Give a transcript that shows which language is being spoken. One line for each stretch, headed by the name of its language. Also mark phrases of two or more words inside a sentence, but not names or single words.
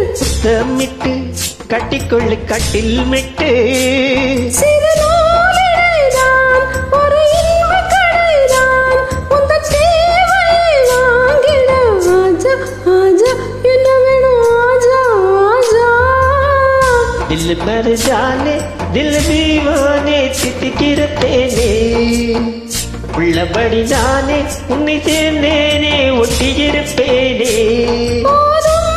Tamil: முத்தமிட்டு கட்டிக்கொள்ளு கட்டில் மெட்டு. சிறு நூலிழைதான் ஒரு இன்பக் கடைதான் உந்தன் தேவையை வாங்கிட.
Hindi: आजा आजा
Tamil: என்ன வேணும்
Hindi: आजा आजा. दिल भर जाने दिल दीवाने
Tamil: தித்திக்கிற தேனே உள்ளபடி நானே உன்னை சேர்ந்தேனே ஒட்டியிருப்பேனே. போதும்